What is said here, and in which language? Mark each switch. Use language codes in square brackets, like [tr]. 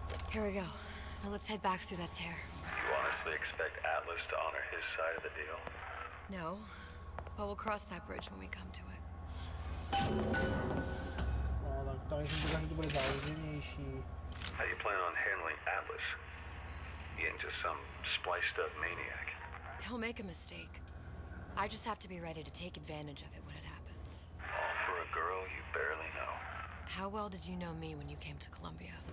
[en] Here we go. Now let's head back through that tear. You honestly expect Atlas to honor his side of the deal? No, but we'll cross that bridge when we come to it. [cs] No, tak tady jsem říkal, že to bude založenější. [en] How do you plan on handling Atlas? He ain't just some spliced up maniac. He'll make a mistake. I just have to be ready to take advantage of it when it happens. All for a girl you barely know. How well did you know me when you came to Columbia?